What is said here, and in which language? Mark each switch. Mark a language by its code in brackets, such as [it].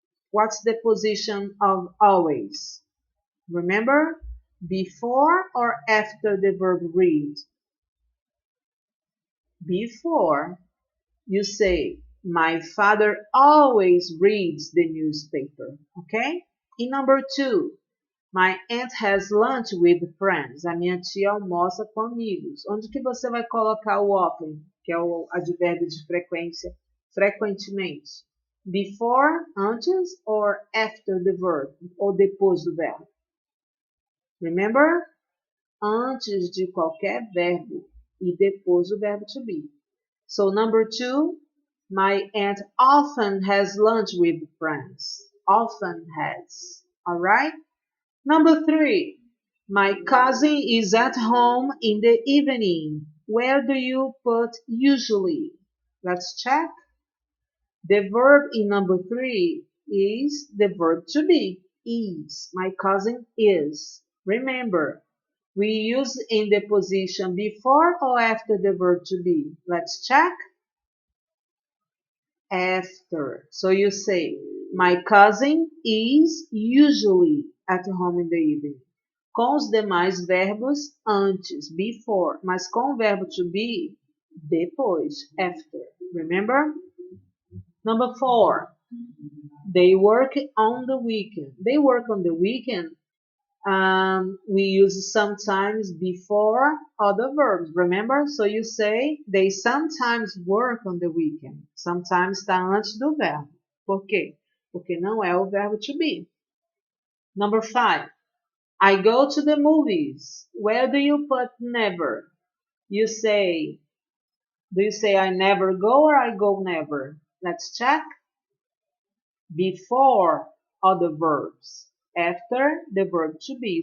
[en] What's the position of always? Remember, before or after the verb read? Before. You say, my father always reads the newspaper. Okay? In number 2, my aunt has lunch with friends. [pt] A minha tia almoça com amigos. Onde que você vai colocar o often, que é o advérbio de frequência, frequentemente? [en] Before, antes, or after the verb, [pt] ou depois do verbo? [en] Remember? [pt] Antes de qualquer verbo e depois do verbo to be. [en] So number 2, my aunt often has lunch with friends. Often has. Alright? Number 3, my cousin is at home in the evening. Where do you put usually? Let's check. The verb in number 3 is the verb to be, is. My cousin is. Remember, we use in the position before or after the verb to be. Let's check. After. So you say, my cousin is usually at home in the evening. [pt] Com os demais verbos antes, before, mas com o verbo to be, depois, after. [en] Remember? Number 4, they work on the weekend. They work on the weekend. We use sometimes before other verbs, remember? So you say, they sometimes work on the weekend. [pt] Sometimes está antes do verbo. Por quê? Porque não é o verbo to be. [en] Number 5, I go to the movies. Where do you put never? You say, do you say I never go or I go never? Let's check. Before other verbs. After the verb to be.